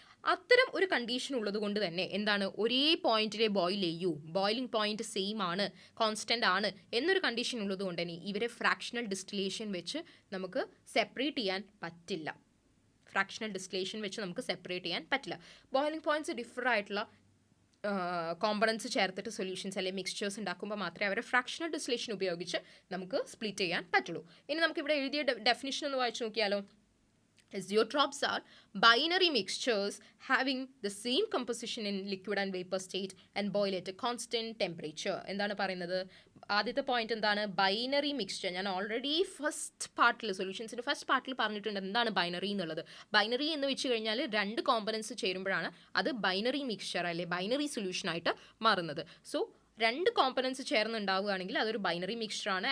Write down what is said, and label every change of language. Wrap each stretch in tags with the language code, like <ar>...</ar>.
<ml>അത്തരം ഒരു കണ്ടീഷൻ ഉള്ളത് കൊണ്ട് തന്നെ എന്താണ്? ഒരേ പോയിന്റിലെ ബോയിൽ ചെയ്യൂ, ബോയിലിംഗ് പോയിന്റ് സെയിം ആണ്, കോൺസ്റ്റന്റ് ആണ് എന്നൊരു കണ്ടീഷൻ ഉള്ളത് കൊണ്ട് തന്നെ ഇവരെ ഫ്രാക്ഷണൽ ഡിസ്റ്റിലേഷൻ വെച്ച് നമുക്ക് സെപ്പറേറ്റ് ചെയ്യാൻ പറ്റില്ല. ഫ്രാക്ഷണൽ ഡിസ്റ്റിലേഷൻ വെച്ച് നമുക്ക് സെപ്പറേറ്റ് ചെയ്യാൻ പറ്റില്ല. ബോയിലിംഗ് പോയിന്റ്സ് ഡിഫർ ആയിട്ടുള്ള കോമ്പണൻസ് ചേർത്തിട്ട് സൊല്യൂഷൻസ് അല്ലെങ്കിൽ മിക്സ്ചേഴ്സ് ഉണ്ടാക്കുമ്പോൾ മാത്രമേ അവരെ ഫ്രാക്ഷണൽ ഡിസ്റ്റിലേഷൻ ഉപയോഗിച്ച് നമുക്ക് സ്പ്ലിറ്റ് ചെയ്യാൻ പറ്റുള്ളൂ. ഇനി നമുക്കിവിടെ എഴുതിയ ഡെഫിനിഷൻ ഒന്ന് വായിച്ചു നോക്കിയാലോ.</ml> <en>Azeotrophs are binary mixtures having the same composition in liquid and vapor state and boil at a constant temperature.</en> <ml>എന്താണ് പറയുന്നത്? ആദ്യത്തെ പോയിന്റ് എന്താണ്? Binary mixture. ഞാൻ ഓൾറെഡി ഫസ്റ്റ് പാർട്ടിൽ, സൊല്യൂഷൻസിൻ്റെ ഫസ്റ്റ് പാർട്ടിൽ പറഞ്ഞിട്ടുണ്ട് എന്താണ് ബൈനറി എന്നുള്ളത്. ബൈനറി എന്ന് വെച്ച് കഴിഞ്ഞാൽ രണ്ട് കോമ്പണൻസ് ചേരുമ്പോഴാണ് അത് ബൈനറി മിക്സ്ചർ അല്ലെ ബൈനറി സൊല്യൂഷനായിട്ട് മാറുന്നത്. സോ രണ്ട് കോമ്പണൻസ് ചേർന്നുണ്ടാവുകയാണെങ്കിൽ അതൊരു ബൈനറി മിക്സ്ചറാണ്.</ml>